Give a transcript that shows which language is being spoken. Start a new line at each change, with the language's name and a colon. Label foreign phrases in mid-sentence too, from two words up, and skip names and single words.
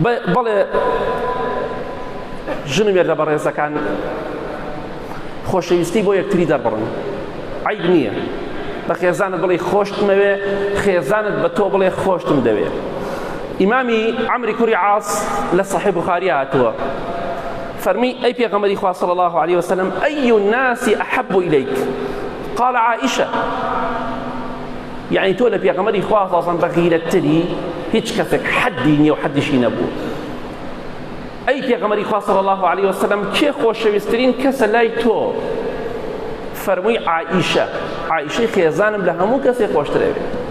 Central Kurdish: بەڵێ ژنم لە بەڕێزەکان خۆشەویستی بۆ یەکتری دەربڕن، عیب نییە. بە خێزانت بڵێ خۆشتمەوێ، خێزانت بە تۆ بڵێ خۆشتم دەوێ. ئیمامی عەمری کوڕی عاص لە صحیح بوخاری هاتووە، فەرمی ئەی پێغەمبەری خوا
Arabic: صلی الله عليه وسلم أي الناس أحب إليك؟ قال عائشة.
Central Kurdish: يعني تۆ لە پێغەمبەری خوا
Arabic: صلی الله عليه وسلم
Central Kurdish: بەغیرەتتری هیچ کەسێک حەدی نییە و حەدیشی نەبوو. ئەی پێغەمبەری خوا
Arabic: صلی الله عليه وسلم
Central Kurdish: کێ خۆشەویستترین کەسە لای تۆ؟ فەرمووی عائشە. عائشەی خێزانم لە هەموو کەسێک خۆشترەوێت.